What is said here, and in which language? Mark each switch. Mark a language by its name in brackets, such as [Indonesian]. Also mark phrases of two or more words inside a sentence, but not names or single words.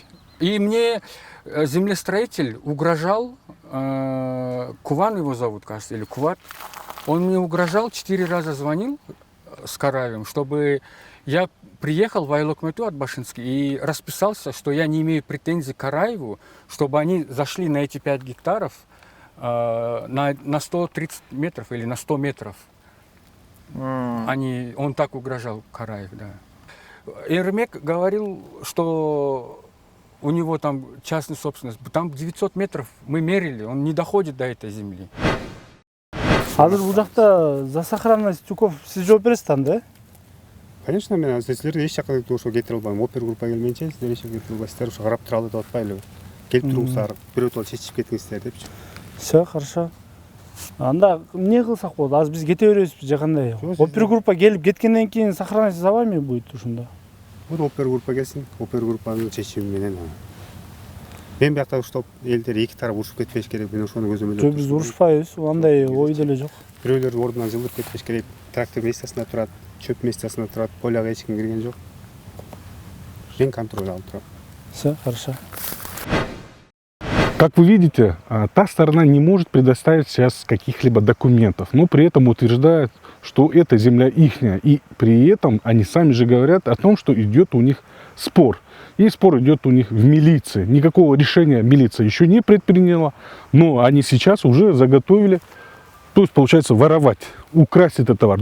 [Russian] И мне землестроитель угрожал, Куван его зовут, кажется, или Куват, он мне угрожал, 4 раза звонил с Караевым, чтобы я приехал в Айлык Мыту от Башински и расписался, что я не имею претензий к Караеву, чтобы они зашли на эти 5 гектаров, на 130 метров или на 100 метров. Он так угрожал, Караев, да. Эрмек говорил, что у него там частная собственность, там 900 метров мы мерили, он не доходит до этой земли. [Kyrgyz] Азыр бул жакта [Russian] за сохранность тюков [Kyrgyz] сиз жооп бересиз да? Конечно, мен силерге эч жака ошо кетире албайм. Опергруппа келмейинче силер эч жака кетире албайсыздар, ошо карап туралы деп атпайлыбы. Келип туруңуздар, бирөөтө чечип кетиңиздер депчи. [Russian] Все, хорошо. [Kyrgyz] Анда эмне кылсак болот? Азыр биз кете беребизби же кандай? Опергруппа келип кеткенден кийин сохранность забайбы будет ушунда? Вот опергруппа келсин, опергруппанын чечими менен. Мен биякта уштап элдер эки тарап урушуп кетпеш керек, мен ошону көзөмөлдөп Жок, биз урушпайбыз, андай ой деле жок. Бирөөлөр ордунан жылдып кетпеш керек, трактор местасында турат, чөп местасында турат, поляга эч ким кирген жок. Мен контроль алып турам. [Russian] Все, хорошо. Как вы видите, та сторона не может предоставить сейчас каких-либо документов, но при этом утверждает, что эта земля ихняя. И при этом они сами же говорят о том, что идет у них спор. И спор идет у них в милиции. Никакого решения милиция еще не предприняла, но они сейчас уже заготовили, то есть получается воровать, украсть этот товар.